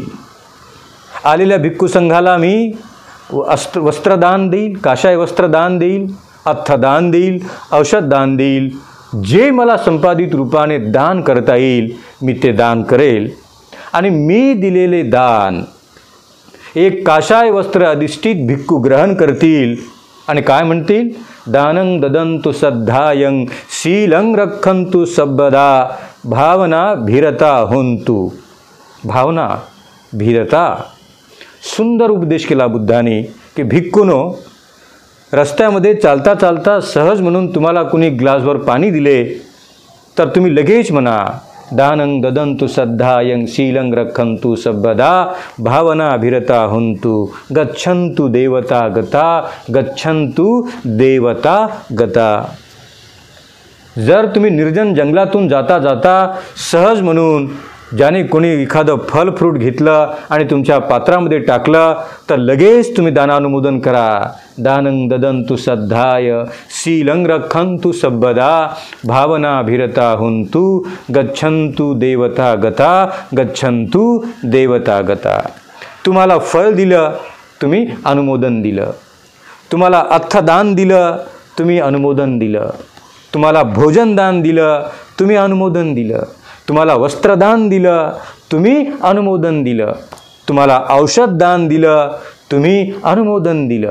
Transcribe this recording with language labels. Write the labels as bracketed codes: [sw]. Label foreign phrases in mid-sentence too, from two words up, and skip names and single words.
[mr] आलेल्या भिक्खू संघाला मी वस्त्रदान देईल, काशाय वस्त्रदान देईल, अर्थदान देईल, औषधदान देईल. जे मला संपादित रूपाने दान करता येईल मी ते दान करेल. आणि मी दिलेले दान एक काशाय वस्त्र अधिष्ठित भिक्खू ग्रहण करतील आणि काय म्हणतील, [pi] दानं ददंतु सद्धायं शीलं रक्षन्तु सर्वदा भावना भीरता होन्तु. भावना भीरता. [mr] सुंदर उपदेश केला बुद्धाने की भिक्खूनो, रस्त्यामध्ये चालता चालता सहज म्हणून तुम्हाला कुणी ग्लासभर पाणी दिले तर तुम्ही लगेच म्हणा, [pi] दानं ददंतु सद्धायं शीलं रक्षन्तु सर्वदा भावना भीरता होन्तु गच्छन्तु देवता गता, गच्छन्तु देवता गता. [mr] जर तुम्ही निर्जन जंगलातून जाता जाता सहज म्हणून ज्याने कोणी एखादं फल फ्रूट घेतलं आणि तुमच्या पात्रामध्ये टाकलं तर लगेच तुम्ही दानानुमोदन करा, [pi] दानं ददन्तु सद्धाय शीलं रक्षन्तु सब्बदा भावनाभिरता हुन्तु गच्छन्तु देवता गता गच्छन्तु देवता गता. [mr] तुम्हाला फळ दिलं, तुम्ही अनुमोदन दिलं. तुम्हाला अर्थदान दिलं, तुम्ही अनुमोदन दिलं. तुम्हाला भोजनदान दिलं, तुम्ही अनुमोदन दिलं. तुम्हाला वस्त्रदान दिलं, तुम्ही अनुमोदन दिलं. तुम्हाला औषधदान दिलं, तुम्ही अनुमोदन दिलं.